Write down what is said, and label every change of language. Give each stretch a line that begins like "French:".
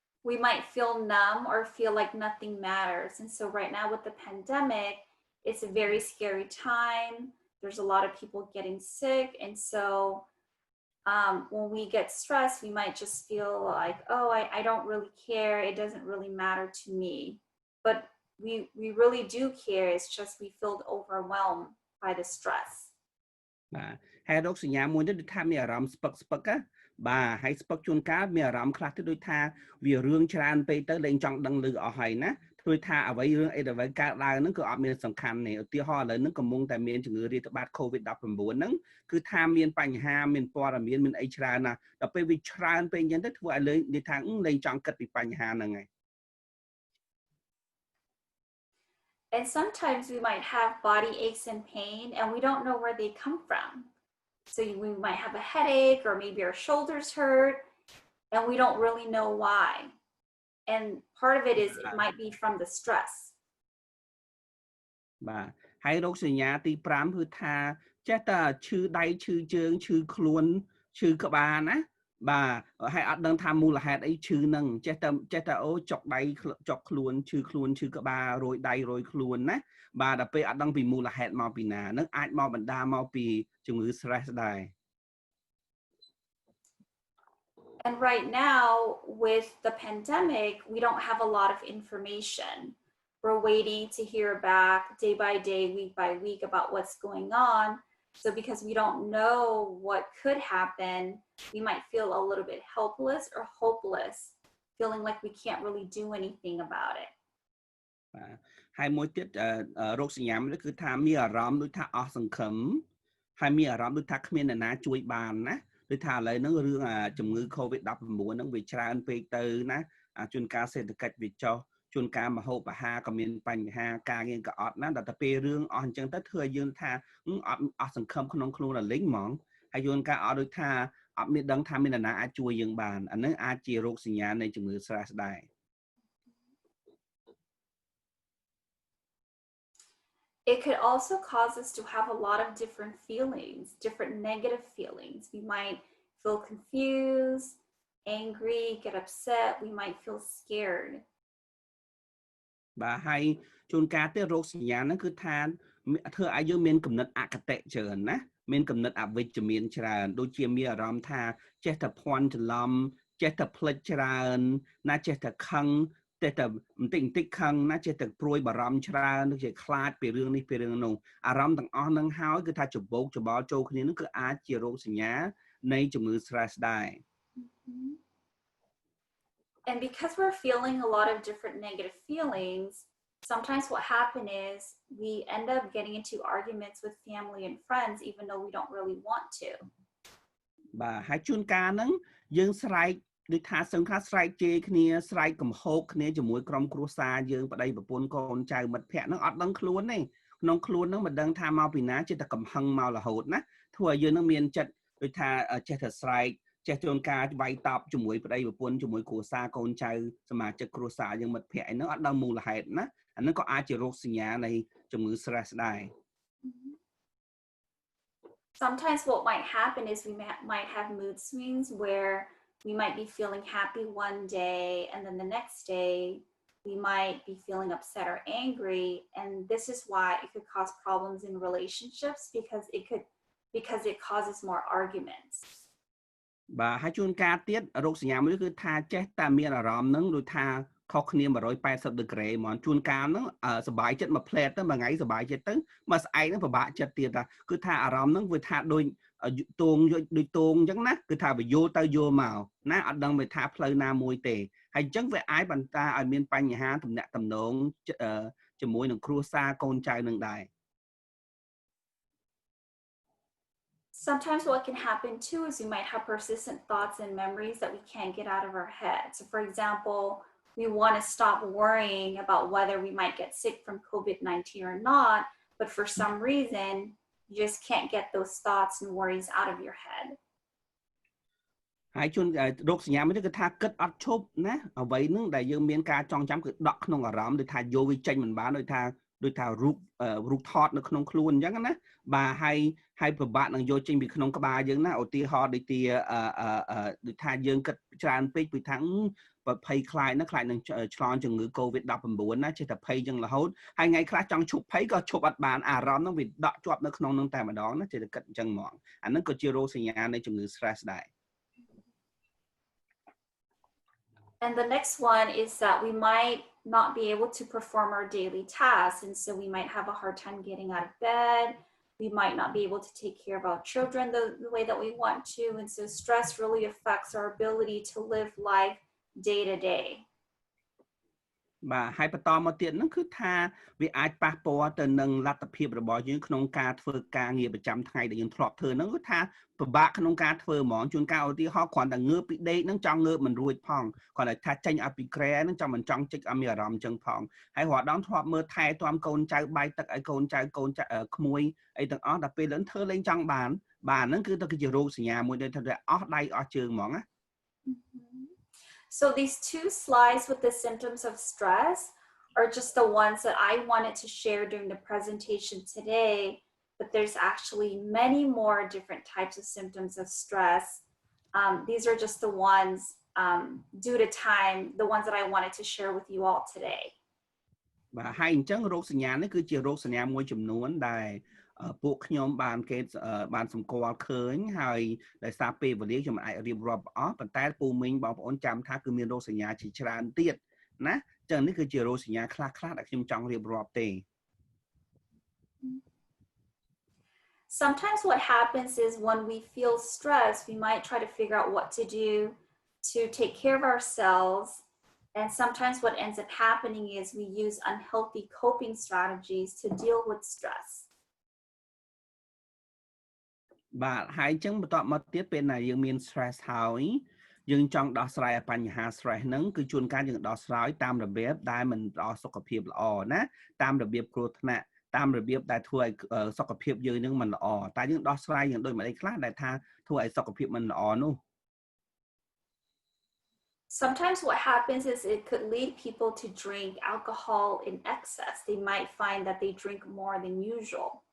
English: We might feel numb or feel like nothing matters. And so right now with the pandemic, it's a very scary time. There's a lot of people getting sick, and so when we get stressed, we might just feel like, oh, I don't really care. It doesn't really matter to me. But we really do care. It's just we feel overwhelmed by the stress.
Khmer: បាទហើយរោគសញ្ញាមួយទៀតគឺថាមានអារម្មណ៍ស្ពឹកណាបាទហើយស្ពឹកជួនកាលមានអារម្មណ៍ខ្លះទៅដូចថាវារឿងច្រើនពេកទៅលែងចង់ដឹងឮអស់ហើយណាធ្វើថាអ្វីរឿងអីដែលកើតឡើងហ្នឹងគឺអត់មានសំខាន់ទេឧទាហរណ៍ឥឡូវហ្នឹងកំពុងតែមានជំងឺរាតត្បាត COVID-19 ហ្នឹងគឺថាមានបញ្ហាមានព័ត៌មានអីច្រើនណាស់ដល់ពេលវាច្រើនពេកអញ្ចឹងទៅធ្វើឲ្យនិយាយថាលែងចង់គិតពីបញ្ហាហ្នឹងហើយ
English: And sometimes we might have body aches and pain, and we don't know where they come from. So we might have a headache, or maybe our shoulders hurt, and we don't really know why. And part of it is it might be from the stress.
Khmer: បាទហើយរោគសញ្ញាទី5គឺថាចេះតែឈឺដៃឈឺជើងឈឺខ្លួនឈឺក្បាលណាបាទហើយអត់ដឹងថាមូលហេតុអីឈឺហ្នឹងចេះតែអូចុកដៃចុកខ្លួនឈឺក្បាលរយដៃរយខ្លួនណាបាទដល់ពេលអត់ដឹងពីមូលហេតុមកពីណាហ្នឹងអាចមកបណ្ដាលមកពីជំងឺ stress ដែរ
English: And right now, with the pandemic, we don't have a lot of information. We're waiting to hear back day by day, week by week about what's going on. So because we don't know what could happen, we might feel a little bit helpless or hopeless, feeling like we can't really do anything about it.
Khmer: ហើយមួយទៀតរោគសញ្ញានេះគឺថាមានអារម្មណ៍ដូចថាអស់សង្ឃឹមហើយមានអារម្មណ៍ដូចថាគ្មានអ្នកណាជួយបានណាដូចថាឥឡូវហ្នឹងរឿងជំងឺ COVID-19 ហ្នឹងវាច្រើនពេកទៅណាជួនកាលសេដ្ឋកិច្ចវាចុះជួនកាលមហូបអាហារក៏មានបញ្ហាការងារក៏អត់ណាដល់តែពេលរឿងអស់អញ្ចឹងទៅធ្វើឲ្យយើងថាអត់សង្ឃឹមក្នុងខ្លួនរលីងហ្មងហើយជួនកាលអត់ដូចថាអត់មានដឹងថាមានអ្នកណាអាចជួយយើងបានអាហ្នឹងអាចជារោគសញ្ញានៃជំងឺ stress ដែរ
English: It could also cause us to have a lot of different feelings, different negative feelings. We might feel confused, angry, get upset. We might feel scared.
Khmer: បាទហើយជួនកាលទៀតរោគសញ្ញាហ្នឹងគឺថាធ្វើឲ្យយើងមានគំនិតអគតិច្រើនណាមានគំនិតអវិជ្ជមានច្រើនដូចជាមានអារម្មណ៍ថាចេះតែភ័ន្តច្រឡំចេះតែភ្លេចច្រើនណាចេះតែខឹងចេះតែបន្តិចខឹងណាចេះតែព្រួយបារម្ភច្រើនដូចជាខ្លាចពីរឿងនេះពីរឿងនោះអារម្មណ៍ទាំងអស់ហ្នឹងហើយគឺថាច្បោកច្បល់ចូលគ្នាហ្នឹងគឺអាចជារោគសញ្ញានៃជំងឺ stress ដែរ
English: And because we're feeling a lot of different negative feelings, sometimes what happens is we end up getting into arguments with family and friends even though we don't really want to.
Khmer: បាទហើយជួនកាលហ្នឹងយើងស្រែកដូចថាសឹងថាស្រែកជេរគ្នាស្រែកកំហោកគ្នាជាមួយក្រុមគ្រួសារយើងប្តីប្រពន្ធកូនចៅមិត្តភ័ក្តិហ្នឹងអត់ដឹងខ្លួនទេក្នុងខ្លួនហ្នឹងមិនដឹងថាមកពីណាចេះតែកំហឹងមករហូតណាធ្វើឲ្យយើងនឹងមានចិត្តដូចថាចេះតែស្រែកចេះជួនកាលវាយតប់ជាមួយប្តីប្រពន្ធជាមួយគ្រួសារកូនចៅសមាជិកគ្រួសារយើងមិត្តភ័ក្តិហ្នឹងអត់ដឹងមូលហេតុណាអាហ្នឹងក៏អាចជារោគសញ្ញានៃជំងឺ stress ដែរ
English: Sometimes what might happen is we might have mood swings where we might be feeling happy one day, and then the next day we might be feeling upset or angry. And this is why it could cause problems in relationships, because it causes more arguments.
Khmer: បាទហើយជួនកាលទៀតរោគសញ្ញាមួយគឺថាចេះតែមានអារម្មណ៍ហ្នឹងដូចថាខុសគ្នា180 degree ហ្មងជួនកាលហ្នឹងសบายចិត្តមួយផ្លែតទៅមួយថ្ងៃសบายចិត្តទៅមួយស្អែកហ្នឹងពិបាកចិត្តទៀតថាគឺថាអារម្មណ៍ហ្នឹងវាថាដូចតួងដូចតួងអញ្ចឹងណាគឺថាវាយល់ទៅយល់មកណាអត់ដឹងវាថាផ្លូវណាមួយទេហើយអញ្ចឹងវាអាចបន្តឲ្យមានបញ្ហាទំនាក់ទំនងជាមួយនឹងគ្រួសារកូនចៅនឹងដែរ
English: Sometimes what can happen too is we might have persistent thoughts and memories that we can't get out of our head. So for example, we want to stop worrying about whether we might get sick from COVID-19 or not, but for some reason, you just can't get those thoughts and worries out of your head.
Khmer: ហើយជួនរោគសញ្ញាមួយគឺថាគិតអត់ឈប់ណាអ្វីហ្នឹងដែលយើងមានការចងចាំគឺដកក្នុងអារម្មណ៍ដូចថាយកវាចេញមិនបានដូចថារូបថតនៅក្នុងខ្លួនអញ្ចឹងណាបាទហើយពិបាកនឹងយកចេញពីក្នុងក្បាលយើងណាឧទាហរណ៍ដូចថាយើងគិតច្រើនពេកពីថាភ័យខ្លាចណាខ្លាចនឹងឆ្លងជំងឺ COVID-19 ណាចេះតែភ័យចឹងរហូតហើយថ្ងៃខ្លះចង់ឈប់ភ័យក៏ឈប់អត់បានអារម្មណ៍ហ្នឹងវាដកជាប់នៅក្នុងហ្នឹងតែម្ដងណាចេះតែគិតអញ្ចឹងហ្មងអាហ្នឹងក៏ជារោគសញ្ញានៃជំងឺ stress ដែរ
English: And the next one is that we might not be able to perform our daily tasks. And so we might have a hard time getting out of bed. We might not be able to take care of our children the way that we want to. And so stress really affects our ability to live life day to day.
Khmer: បាទហើយបន្តមកទៀតហ្នឹងគឺថាវាអាចប៉ះពាល់ទៅនឹងលទ្ធភាពរបស់យើងក្នុងការធ្វើការងារប្រចាំថ្ងៃដែលយើងធ្លាប់ធ្វើហ្នឹងគឺថាពិបាកក្នុងការធ្វើហ្មងជួនកាលឧទាហរណ៍គ្រាន់តែងើបពីដេកហ្នឹងចង់ងើបមិនរួចផងគ្រាន់តែថាចេញឲ្យពីក្រែហ្នឹងចង់មិនចង់ជិះឲ្យមានអារម្មណ៍អញ្ចឹងផងហើយរាល់ដងធ្លាប់មើលថែទាំកូនចៅបាយទឹកឲ្យកូនចៅក្មួយអីទាំងអស់ដល់ពេលឡើងធ្វើលេងចង់បានបាទហ្នឹងគឺទៅគឺជារោគសញ្ញាមួយដែលថាអស់ដៃអស់ជើងហ្មងណា
English: So these two slides with the symptoms of stress are just the ones that I wanted to share during the presentation today, but there's actually many more different types of symptoms of stress. These are just the ones, due to time, the ones that I wanted to share with you all today.
Khmer: បាទហើយអញ្ចឹងរោគសញ្ញានេះគឺជារោគសញ្ញាមួយចំនួនដែលពួកខ្ញុំបានសម្គាល់ឃើញហើយដោយសារពេលវេលាខ្ញុំអាចរៀបរាប់អស់ប៉ុន្តែពូមីងបងប្អូនចាំថាគឺមានរោគសញ្ញាជាច្រើនទៀតណាអញ្ចឹងនេះគឺជារោគសញ្ញាខ្លះៗដែលខ្ញុំចង់រៀបរាប់ទេ
English: Sometimes what happens is when we feel stressed, we might try to figure out what to do to take care of ourselves. And sometimes what ends up happening is we use unhealthy coping strategies to deal with stress.
Khmer: បាទហើយអញ្ចឹងបន្តមកទៀតពេលណាយើងមាន stress ហើយយើងចង់ដោះស្រាយបញ្ហា stress ហ្នឹងគឺជួនកាលយើងដោះស្រាយតាមរបៀបដែលមិនដល់សុខភាពល្អណាតាមរបៀបគ្រោះថ្នាក់តាមរបៀបដែលធ្វើឲ្យសុខភាពយើងនឹងមិនល្អតែយើងដោះស្រាយយ៉ាងដូចម្តេចខ្លះដែលថាធ្វើឲ្យសុខភាពមិនល្អនោះ
English: Sometimes what happens is it could lead people to drink alcohol in excess. They might find that they drink more than usual.